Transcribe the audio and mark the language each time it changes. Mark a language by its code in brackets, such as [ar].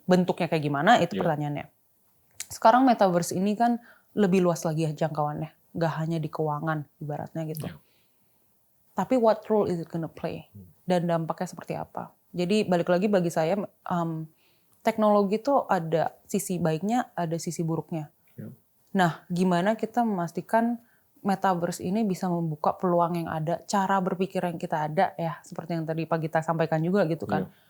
[id] Bentuknya kayak gimana itu pertanyaannya. Sekarang metaverse ini kan lebih luas lagi ya jangkauannya. Gak hanya di keuangan ibaratnya gitu. Tapi [en] what role is it gonna play? [id] Dan dampaknya seperti apa? Jadi balik lagi bagi saya, teknologi itu ada sisi baiknya, ada sisi buruknya. Nah, gimana kita memastikan metaverse ini bisa membuka peluang yang ada, cara berpikir yang kita ada ya, seperti yang tadi Pak Gita sampaikan juga gitu kan.